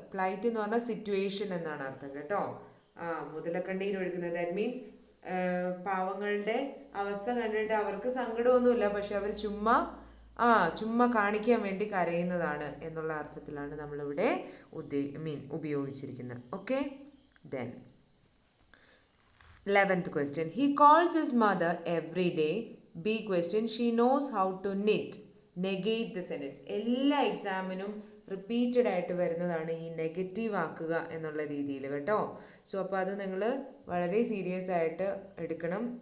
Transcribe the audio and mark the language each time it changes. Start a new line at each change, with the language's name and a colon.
Malayalam: Plight എന്ന് പറഞ്ഞാൽ situation എന്നാണ് അർത്ഥം കേട്ടോ. മുതലക്കണ്ണീർ ഒഴുക്കുന്നത്, ദാറ്റ് മീൻസ് പാവങ്ങളുടെ അവസ്ഥ കണ്ടിട്ട് അവർക്ക് സങ്കടമൊന്നുമില്ല, പക്ഷെ അവർ ചുമ്മാ കാണിക്കാൻ വേണ്ടി കരയുന്നതാണ് എന്നുള്ള അർത്ഥത്തിലാണ് നമ്മളിവിടെ ഉപയോഗിച്ചിരിക്കുന്നത്.
English: Okay, then 11th question. He calls his mother every day. B question. She knows how to knit. Negate the sentence.
Malayalam: എല്ലാ എക്സാമിനും റിപ്പീറ്റഡ് ആയിട്ട് വരുന്നതാണ് ഈ നെഗറ്റീവ് ആക്കുക എന്നുള്ള രീതിയിൽ കേട്ടോ. സോ അപ്പോൾ അത് നിങ്ങൾ വളരെ സീരിയസ് ആയിട്ട് എടുക്കണം.